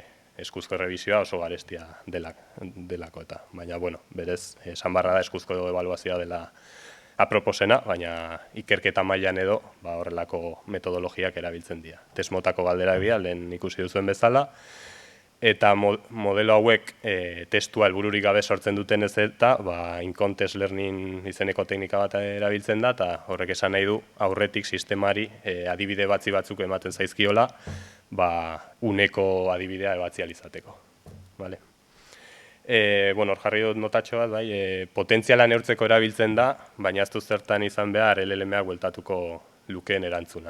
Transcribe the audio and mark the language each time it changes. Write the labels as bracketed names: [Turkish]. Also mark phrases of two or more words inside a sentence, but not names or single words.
[Basque] Eskuzko errebizioa oso garestia delako eta, baina, berez, esan barra da eskuzko ebaluazioa dela aproposena, baina ikerketa mailan edo horrelako metodologiak erabiltzen dira. Testmotako galderak dira, lehen ikusi duzuen bezala, eta modelo hauek testua helbururik gabe sortzen duten ez eta [English] in-context learning [Basque] izeneko teknika bat erabiltzen da, eta horrek esan nahi du aurretik sistemari adibide batzuk ematen zaizkiola, uneko adibidea ebatzi alizateko. Hor jarri dut notatxo bat, potentziala neurtzeko erabiltzen da, baina ez du zertan izan behar LLM-ak bueltatuko lukeen erantzuna.